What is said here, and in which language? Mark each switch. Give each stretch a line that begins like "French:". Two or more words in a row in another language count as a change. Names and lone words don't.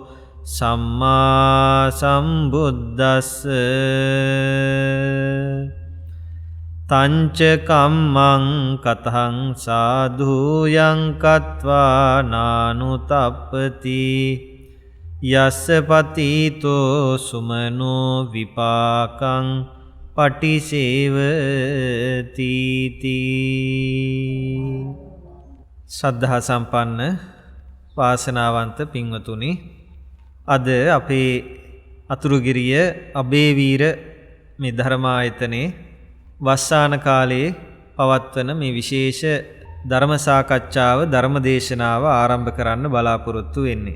Pali: සම්මා සම්බුද්දස්ස තංච කම්මං කතං සාධුයං කତ୍වා නානුතප්පති යස්ස පතිතෝ සුමනෝ විපාකං පටිසේවති තී.
Sinhala: ශ්‍රද්ධා සම්පන්න වාසනාවන්ත පින්වතුනි, අද අපේ අතුරුගිරිය අබේවීර මේ ධර්මායතනයේ වස්සාන කාලයේ පවත්වන මේ විශේෂ ධර්ම සාකච්ඡාව ධර්ම දේශනාව ආරම්භ කරන්න බලාපොරොත්තු වෙන්නේ.